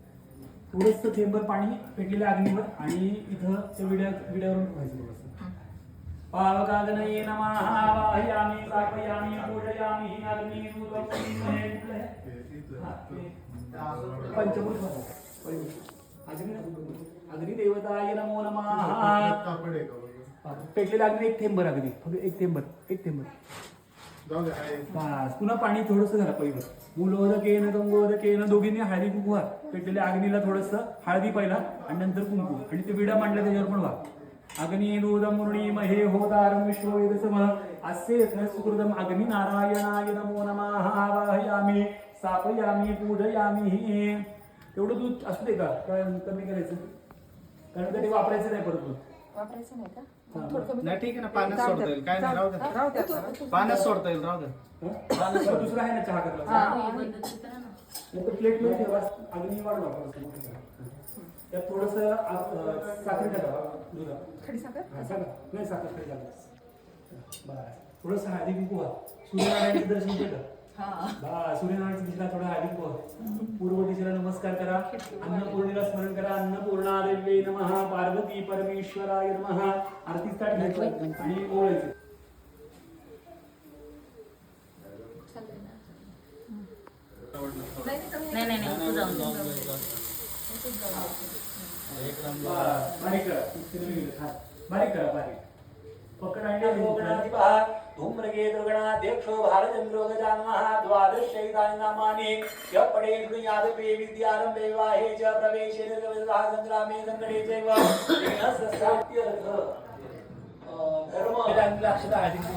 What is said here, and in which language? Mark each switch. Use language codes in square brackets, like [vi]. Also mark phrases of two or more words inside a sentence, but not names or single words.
[mr] थोडंसं थेंबर पाणी पेटलेल्या अग्नीवर आणि इथं ते विड्यावरून ठेवायचं थोडंसं. [sa] पावकाग्नये नमः वाहयामि स्थापयामि पूजयामि अग्नी पंचभूत अग्निदेवताय नमो नमः. [mr] पेटलेल्या अग्नी एक थेंबर अगदी फक्त एक थेंबर बस. पुन्हा पाणी थोडस घाला पहिलं. [sa] मूलोदकेन गंगोदकेन [mr] दोघींनी हळदी कुंकू व्हा. पेटलेल्या अग्नीला थोडस हळदी पहिला आणि नंतर कुंकू आणि ते विडा मांडला त्याच्यावर पण व्हा. [sa] अग्नी दूरमुर्णी महे होतारं विश्ववेदसमः अस्य सुकृतम अग्नि नारायणाय नमो नमः वाहयामि स्थापयामि पूजयामि. [mr] तेवढं दूध असू दे का कमी करायचं कारण का ते वापरायचं नाही परत दूध. वापरायचं नाही का? नाही ठीक आहे ना, पाण्यात सोडता येईल. काय नाही, राहू दे. पाण्यात सोडता येईल, राहू दे. दुसरा आहे ना चहा करला प्लेट मध्ये ठेवा. अग्नी वाढ वापरायचं. त्यात थोडस साखर टाका दुधात. खडी साखर नाही साखर खडी टाका. बस थोडस हळदी कुंकू व्हा. सूर्यनारायणाचं दर्शन केलं. सूर्यनारायणाच्या दिशेला थोडा हळदी कुंकू व्हा. पूर्व दिशेला नमस्कार करा. अन्नपूर्णेला स्मरण करा. [sa] अन्नपूर्णादेव्यै नमः. पार्वती परमेश्वराय नमः. [mr] आरतीच ताट घ्यायचं आणि ओळायचं. नाही तू जाऊन बारीक करा. बारीक पकड आणि [sa] धूम्रगे दुर्गणाध्यक्षो भारचंद्रो गजाननः द्वादशैतानि नामानि य पठेत् यादवे विद्यारम्भे विवाहे च प्रवेशे निर्गमः संग्रामे संकटे चैव तेन सस्यात्यर्थ धर्म अक्षता आदित्य.